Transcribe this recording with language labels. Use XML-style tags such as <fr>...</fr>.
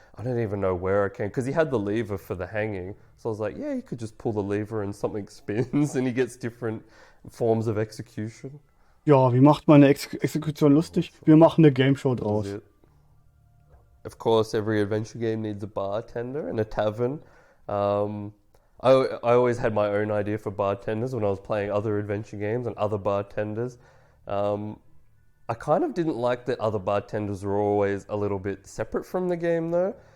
<en>I don't even know where I can, because he had the lever for the hanging. So I was like, yeah, you could just pull the lever and something spins, and he gets different forms of execution.</en> <de>Ja, wie macht man eine Exekution lustig? Wir machen eine Game Show</de> <en>That</en> <de>draus.</de> <en>was it. Of course, every adventure game needs a bartender and a tavern. I always had my own idea for bartenders when I was playing other adventure games and other bartenders. I kind of didn't like that other bartenders were always a little bit separate from the game, though.</en>